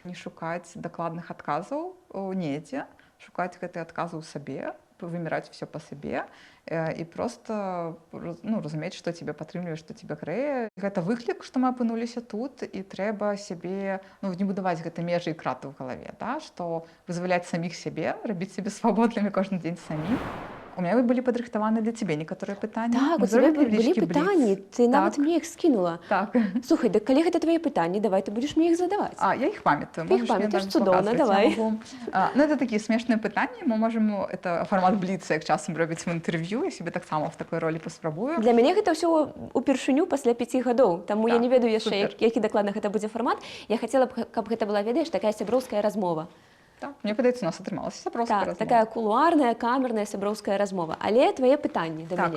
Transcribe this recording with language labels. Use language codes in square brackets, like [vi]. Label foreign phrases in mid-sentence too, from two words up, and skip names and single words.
[be] Не шукаць дакладных адказаў недзе, шукаць гэтыя адказы ў сабе, выміраць все па сабе і проста разумець, што цябе падтрымлівае, што цябе грэе. Гэта выклік, што мы апынуліся тут, і трэба сябе не будаваць гэта межы і краты ў галаве, што вызваляць саміх сябе, рабіць сябе свабоднымі кожны дзень самі. [ru] У меня были падрыхтаваны для тебе некоторые пытанні. [be] Так, [ru] у тебя были [be] пытанні, ты нават мне іх скінула. Так. Слухай, да калі гэта твои пытанні, давай ты будешь мне іх задаваць. Я іх памятаю. Ты іх памятаеш, цудоўна, давай. Это такія смешныя пытанні, [ru] мы можем, [be] это формат бліца, як часам робіць в інтэрв'ю, я себе таксама в такой ролі паспрабую. Для мяне гэта ўсё упершыню пасля 5 гадоў, таму я не ведаю яшчэ, які дакладна гэта будзе фармат. Я хацела б, каб гэта была, ведаеш, такая сяброўская размова. Так, мне падаецца, у нас атрымалася сяброўская размова. Такая кулуарная, камерная сяброўская размова. Але твае пытанні да мяне.